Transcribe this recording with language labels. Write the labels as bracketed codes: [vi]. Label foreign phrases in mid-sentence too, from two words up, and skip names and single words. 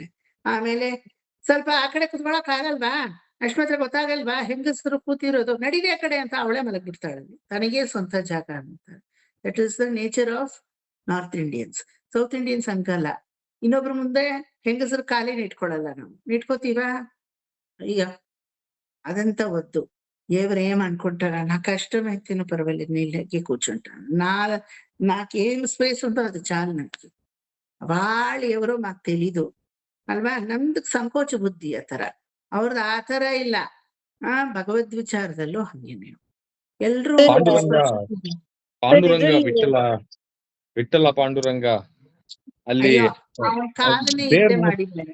[kn] ಆಮೇಲೆ ಸ್ವಲ್ಪ ಆ ಕಡೆ ಕುತ್ಕೊಳಕ್ ಆಗಲ್ವಾ? ಅಷ್ಟ್ ಗೊತ್ತಾಗಲ್ವಾ ಹೆಂಗಸರು ಕೂತಿರೋದು? ನಡೀರಿ ಆ ಕಡೆ ಅಂತ ಅವಳೇ ಮಲಗ್ಬಿಡ್ತಾಳೆ. ತನಗೇ ಸ್ವಂತ ಜಾಗ ಅಂತ. [en] that is the nature of north Indians. south Indians [kn] ಹಂಗಲ್ಲ. ಇನ್ನೊಬ್ರ ಮುಂದೆ ಹೆಂಗಸರು ಕಾಲಿನ ಇಟ್ಕೊಳಲ್ಲ. ನಾವು ಇಟ್ಕೋತೀವಾ? ಅಯ್ಯ [te] అదంతా వద్దు. ఎవరేం అనుకుంటారా? నా కష్టం అయితేనే పర్వాలేదు, నేను లెగ్గి కూర్చుంటాను. నాకేం స్పేస్ ఉందో అది చాలు నాకు. వాళ్ళు ఎవరో మాకు తెలీదు ಅಲ್ವಾ? [kn] ನಮ್ದು ಸಂಕೋಚ ಬುದ್ಧಿ ಆತರ. ಅವ್ರದ್ದು ಆತರ ಇಲ್ಲ. ಭಗವದ್ ವಿಚಾರದಲ್ಲೂ ಹಂಗೇನೆ ಎಲ್ರು ಪಾಂಡುರಂಗ ವಿಠಲ ಪಾಂಡುರಂಗ ಅಲ್ಲಿ ಕಾಲನೇ ಹಿಂದೆ ಮಾಡಿದ್ದಾರೆ.